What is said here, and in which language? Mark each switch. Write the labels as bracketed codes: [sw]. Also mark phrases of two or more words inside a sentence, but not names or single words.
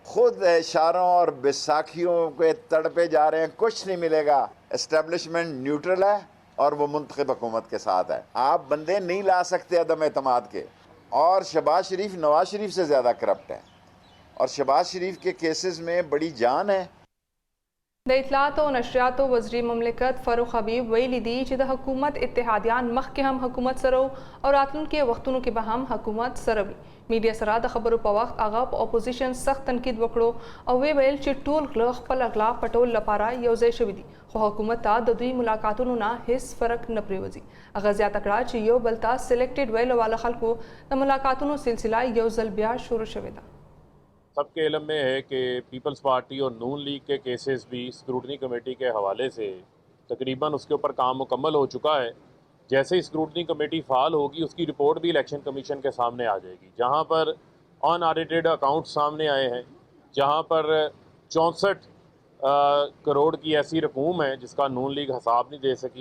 [ur] خود اشاروں اور بیساکھیوں کے تڑپے جا رہے ہیں. کچھ نہیں ملے گا. [en] establishment neutral [ur] ہے اور وہ منتخب حکومت کے ساتھ ہے. آپ بندے نہیں لا سکتے عدم اعتماد کے۔ اور شہباز شریف نواز شریف سے زیادہ کرپٹ ہے اور شہباز شریف کے کیسز میں بڑی جان ہے. [ps] د اطلاعات او نشریاتو وزیر مملکت فاروق حبیب ویلي دي چې د حکومت اتحادیان مخکې هم حکومت سره او راتلونکي وختونو کې به هم حکومت سره وي. میډیا سره د خبرو په وخت هغه په اپوزیشن سخت تنقید وکړو او ویل چې ټول غله خپل اغلا پټول لپاره یو ځای شوي دي، خو حکومت ته د دوی ملاقاتونو نه هیڅ فرق نه پریوځي. هغه زیاته کړه چې یو بل ته سلیکټډ ویلو والا خلکو د ملاقاتونو سلسله یو ځل بیا شروع شوې ده. [ur] سب کے علم میں ہے کہ پیپلز پارٹی اور نون لیگ کے کیسز بھی [en] scrutiny committee [ur] کے حوالے سے تقریباً اس کے اوپر کام مکمل ہو چکا ہے. جیسے ہی [en] scrutiny committee [ur] فال ہوگی اس کی رپورٹ بھی [en] election commission [ur] کے سامنے آ جائے گی، جہاں پر [en] unaudited account [ur] سامنے آئے ہیں، جہاں پر 64 کروڑ کی ایسی رقوم ہے جس کا نون لیگ حساب نہیں دے سکی.